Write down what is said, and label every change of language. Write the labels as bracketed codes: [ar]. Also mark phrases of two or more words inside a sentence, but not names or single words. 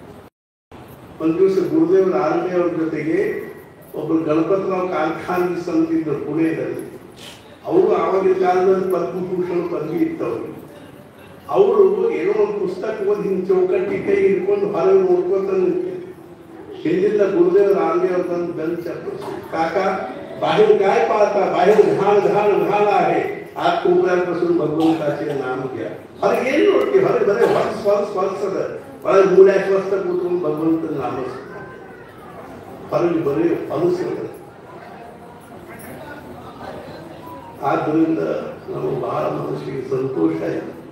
[kn] ಒಂದು ದಿವಸ ಗುರುದೇವರ 6ನೇ ಅವ್ರ ಜೊತೆಗೆ ಒಬ್ಬರು ಗಣಪತರಾವ್ ಕಾರ್ಖಾನಿಸ್ ಅಂತಿದ್ದರು ಪುಣೆಯಲ್ಲಿ. ಅವರು ಆವಾಗಿನ ಕಾಲದಲ್ಲಿ ಪದ್ಮಭೂಷಣ ಪದವಿ ಇತ್ತವ್ರು. ಅವರು ಏನೋ ಒಂದು ಪುಸ್ತಕ ಓದಿ ಹಿಂಗೆ ಚೌಕಟ್ಟಿ ಕೈ ಹಿಡ್ಕೊಂಡು ಹೊರಗೆ ನೋಡ್ಕೊಂತ ಹಿಂದಿಲ್ಲ ಗುರುದೇವ್ रामदेव ಬಂದು ಬೆಲ್ ಚಪ್ಪರಿಸಿ, [mr] काका बाहेर काय पाहता, बाहेर घाण घाण घाण आहे, आत कोपऱ्यापासून भगवंताचे नाम घ्या. [kn] ಹೊರಗೆ ಏನು ನೋಡ್ತೀವಿ, ಹೊರಗೆ ಬರೀ ಹೊರಸದ ಒಳಗೆ ಮೂಲ್ಯಾಕ ವಸ್ತ ಕೂತ್ಕೊಂಡು ಭಗವಂತನ ನಾಮ ಹೊರಗೆ ಬರೀ ಹೊಲಸದ. ಆದ್ದರಿಂದ ನಾವು ಬಹಳ ಮನಸ್ಸಿಗೆ ಸಂತೋಷ ಇದೆ.